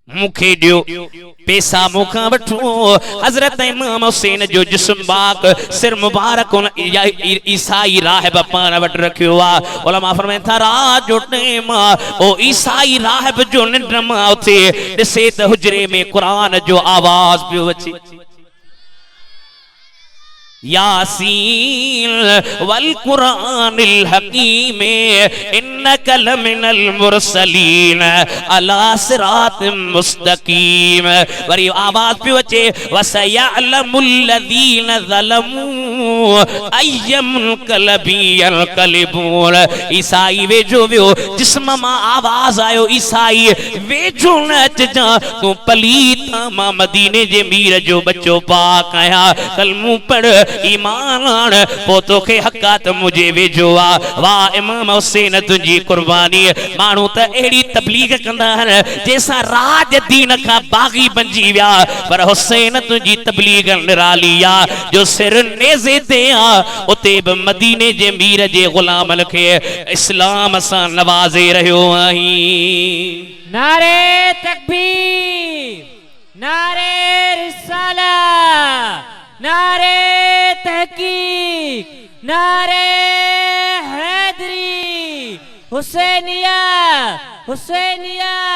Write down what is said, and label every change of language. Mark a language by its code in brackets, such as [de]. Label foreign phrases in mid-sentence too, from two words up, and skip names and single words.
[sd] मुखे दियो पैसा मुखा वठो हजरत इमाम हुसैन जो जिस्म बाक सिर मुबारक ईसाई राहिब पान वट रखियो आ उलमा फरमाइन था रात जो टेम ओ ईसाई राहिब जो निंड मां उथे ॾिसे त हुजरे में कुरान जो आवाज पियो अचे [ar] يس والقرآن الحكيم إنك لمن المرسلين على صراط مستقيم [sd] वरी आवाज पियो अचे [ar] وسيعلم الذين ظلموا أي منقلب ينقلبون [sd] ईसाई वेझो वियो जिस्म मां आवाज आयो ईसाई वेझो न अचजा तूं पलीत मां मदीने जे मीर जो बच्चो पाक आया कलमू पढ़ ईमान आण पो तोखे हक़ात मुझे वेझो आ वाह इमाम हुसैन तुंहिंजी कुर्बानी माण्हू त अहिड़ी तबलीग कंदा आहिनि जंहिंसां राज दीन खां बाग़ी बणिजी विया पर हुसैन तुंहिंजी तबलीग निराली आ जो सिर नेज़े ते आ उते बि मदीने जे मीर जे ग़ुलामनि खे इस्लाम सां नवाज़े रहियो आहीं नारे तकबीर नारे रिसाला नारे तहकीक नारे हैदरी हुसैनिया हुसैनिया